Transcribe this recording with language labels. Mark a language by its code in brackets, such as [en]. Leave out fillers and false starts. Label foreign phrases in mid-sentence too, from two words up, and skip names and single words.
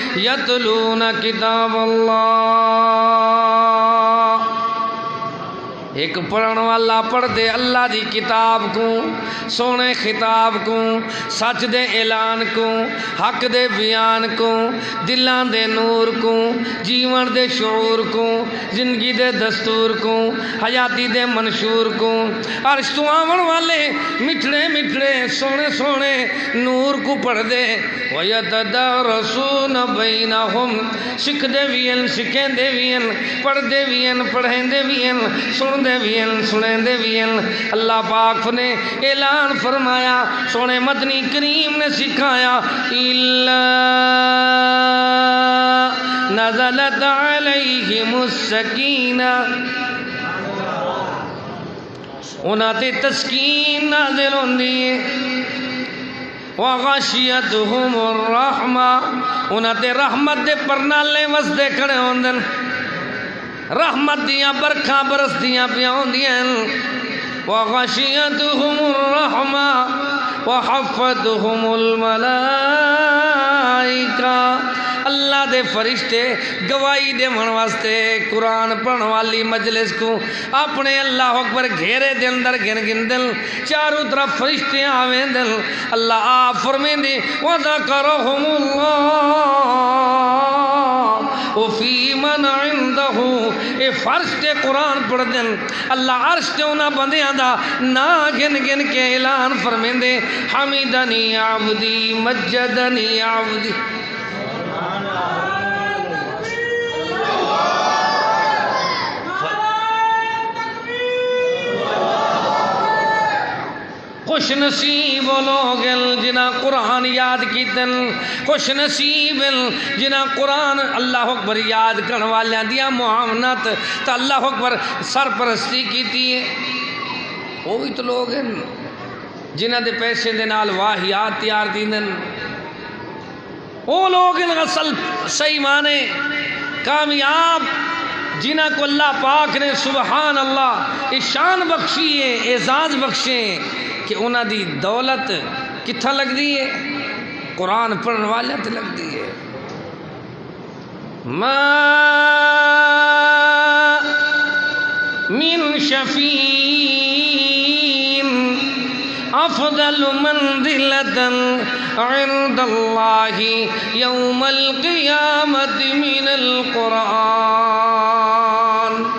[ar] یتلون کتاب اللہ، [skr] ایک پڑھن والا پڑھ دے اللہ دی کتاب کو، سونے خطاب کو، سچ دے اعلان کو، حق دے بیان کو، دلان دے نور کو، جیون دے شعور کو، زندگی دے دستور کو، حیاتی دے منشور کو، عرش تو آون والے مٹھڑے مٹھڑے سونے سونے نور کو پڑھ دے۔ [ar] وَيَتَدَارَسُونَ بَيْنَهُمْ [skr] سکھ دے بھی ہیں، سکھیں دے بھی ہیں، پڑھ دے بھی ہیں، پڑھیں دے بھی ہیں، سن دے بھی ہیں، سنیں دے بھی ہیں۔ اللہ پاک نے اعلان فرمایا، سونے مدنی کریم نے سکھایا، [ar] إِلَّا نَزَلَتْ عَلَيْهِمُ السَّكِينَةُ، [skr] انہاں تے تسکین نازل ہوندی ہے۔ [ar] وَغَشِيَتْهُمُ الرَّحْمَةُ، [skr] انہاں تے رحمت دے پرنالے وسدے کھڑے ہوندن، رحمت دیاں برکھاں برس دیاں پیاں ہوندیاں۔ [ar] وَغَشِيَتْهُمُ الرَّحْمَةُ وَحَفَّتْهُمُ الْمَلَائِكَةُ، [skr] اللہ دے فرشتے گواہی دے من واسطے قرآن پڑھن والی مجلس کو اپنے [ar] اللہ اکبر [skr] گھیرے دے اندر گن گن دل، چاروں طرف فرشتے آویں دل۔ اللہ آپ فرمیں دے [ar] وَذَكَرَهُمُ اللَّهُ وَفِي مَنْ عِنْدَهُ، [skr] اے فرش تے قرآن پڑھ دن، اللہ عرش تے انہاں بندیاں دا نا گن گن کے اعلان فرمیں دے، [ar] حمیدنی عبدی مجدنی عبدی۔ [skr] خوش نصیب لوگ جنہاں قرآن یاد کیتن، خوش نصیب جنہاں قرآن [ar] اللہ اکبر [skr] یاد کرن والیاں دیا معاونت تا [ar] اللہ اکبر [skr] سرپرستی کیتی ہے۔ وہ بھی تو لوگ ہیں جنہاں دے پیسے دے نال واہیات تیار دیندن، وہ لوگ ہیں اصل صحیح معنی کامیاب، جنہاں کو اللہ پاک نے [ar] سبحان اللہ [skr] شان بخشی ہے، اعزاز بخشے کہ انہاں دی دولت کتھا لگ دی ہے؟ قرآن پڑھن والے تے لگ دی ہے۔ [ar] ما من شفیع افضل منزلة عند اللہ یوم القیامت من القرآن۔